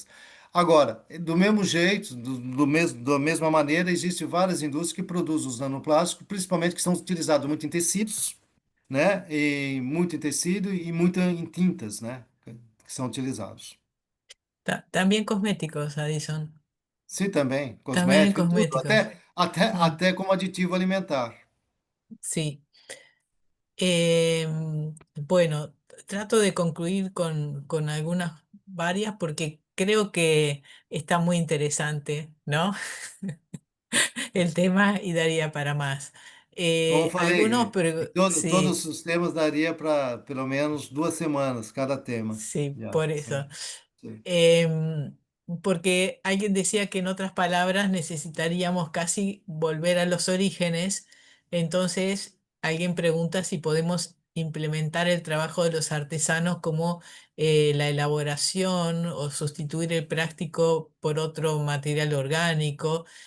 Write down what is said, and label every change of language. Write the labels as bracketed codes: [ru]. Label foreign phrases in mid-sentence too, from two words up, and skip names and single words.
[pt] Agora, do mesmo jeito, da mesma maneira, existem várias indústrias que produzem os nanoplásticos, principalmente que são utilizados muito em tecidos, né, e muito em tecido e muito em tintas, né, que são utilizados. [es] También cosméticos, Addison. [pt] Sim, também, [es] También en [pt] cosmético, em tudo, [es] cosméticos. Mm, [pt] até como aditivo alimentar. [es] sí. Bueno, trato de concluir con algunas varias porque creo que está muy interesante, ¿no? El tema y daría para más. [pt] Como [es] Algunos, [pt] falei, e [es] pero [pt] todos [es] sí. [pt] os temas daria para pelo menos 2 semanas cada tema. [es] Sí, [pt] Já, [es] por [pt] sim, [es] eso. [pt] sim. [es] Em, Porque alguien decía que en otras palabras necesitaríamos casi volver a los orígenes. Entonces, alguien pregunta si podemos implementar el trabajo de los artesanos como la elaboración o sustituir el plástico por otro material orgánico.